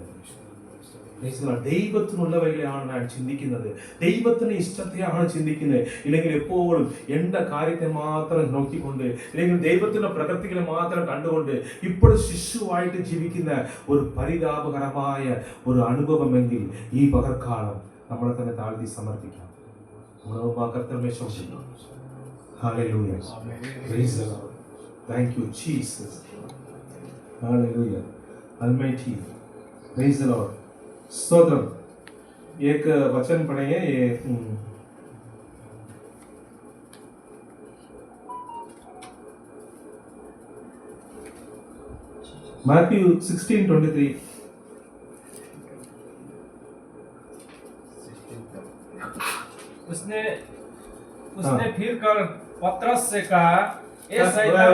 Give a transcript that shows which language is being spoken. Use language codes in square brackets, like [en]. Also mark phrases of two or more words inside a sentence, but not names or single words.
[ml] ദൈവത്തിനുള്ളവരെയാണ് ഞാൻ ചിന്തിക്കുന്നത്, ദൈവത്തിന്റെ ഇഷ്ടത്തെയാണ് ചിന്തിക്കുന്നത്. ഇല്ലെങ്കിൽ എപ്പോഴും എന്റെ കാര്യത്തെ മാത്രം നോക്കിക്കൊണ്ട്, ഇല്ലെങ്കിൽ ദൈവത്തിന്റെ പ്രകൃതികളെ മാത്രം കണ്ടുകൊണ്ട് ഇപ്പോഴും ശിശുവായിട്ട് ജീവിക്കുന്ന ഒരു പരിതാപകരമായ ഒരു അനുഭവമെങ്കിൽ ഈ പകർക്കാലം നമ്മളെ തന്നെ താഴ്ത്തി സമർപ്പിക്കാം. [ta] உணவுமா கர்த்தர் சொல்லுங்க. [en] Hallelujah. Praise the Lord. Thank you Jesus. Hallelujah. Almighty. Praise the Lord. [hi] स्तोत्रम. एक वचन पढ़ेंगे ये Matthew 16:23. उसने फिर कर पतरस से कहा, ए शैतान,